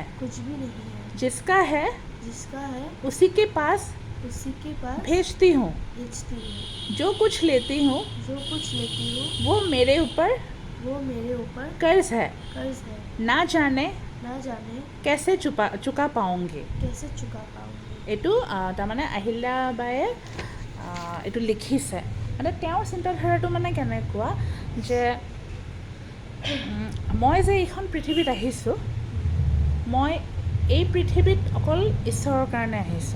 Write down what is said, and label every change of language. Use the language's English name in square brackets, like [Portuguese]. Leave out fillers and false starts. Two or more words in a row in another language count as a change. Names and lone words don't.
[Hindi] जिसका है उसी के पास भेजती हूँ। जो कुछ लेती हूँ वो मेरे ऊपर कर्ज है। ना जाने कैसे चुका पाऊँगी। [Assamese] এইটো তাৰমানে আহিল্যাবায়ে এইটো লিখিছে। মানে তেওঁৰ চিন্তাধাৰাটো মানে কেনেকুৱা যে মই যে এইখন পৃথিৱীত আহিছোঁ, মই এই পৃথিৱীত অকল ঈশ্বৰৰ কাৰণে আহিছোঁ।